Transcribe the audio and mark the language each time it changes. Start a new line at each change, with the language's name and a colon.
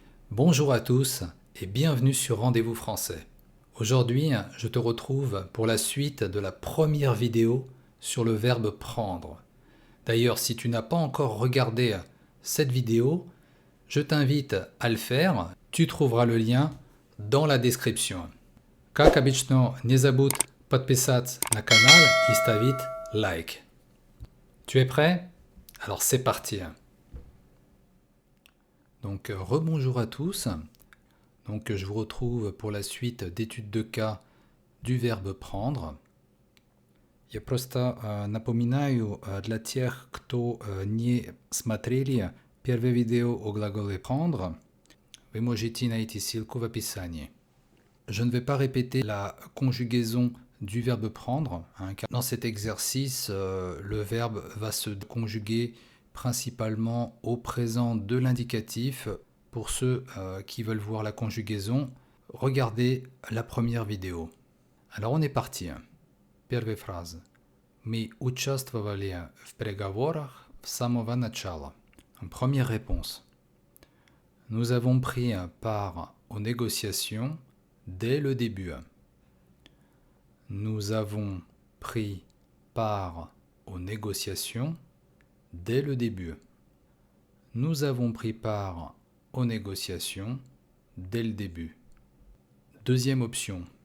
French: Bonjour à tous et bienvenue sur Rendez-vous Français. Aujourd'hui, je te retrouve pour la suite de la première vidéo sur le verbe prendre. D'ailleurs, si tu n'as pas encore regardé cette vidéo, je t'invite à le faire. Tu trouveras le lien dans la description.
Russian: Как обычно, не забудь подписаться на канал и ставить like.
French: Tu es prêt? Alors c'est parti. Donc rebonjour à tous. Donc je vous retrouve pour la suite d'études de cas du verbe prendre.
Russian: Я просто напоминаю для тех, кто не смотрели первое видео о глаголе prendre, вы можете найти ссылку в описании.
French: Je ne vais pas répéter la conjugaison du verbe prendre, car dans cet exercice, le verbe va se conjuguer principalement au présent de l'indicatif. Pour ceux qui veulent voir la conjugaison, regardez la première vidéo. Alors on est parti.
Russian: Первая фраза. Мы участвовали в переговорах с самого начала.
French: Première réponse. Nous avons pris part aux négociations dès le début. Nous avons pris part aux négociations dès le début. Nous avons pris part aux négociations dès le début. Deuxième option.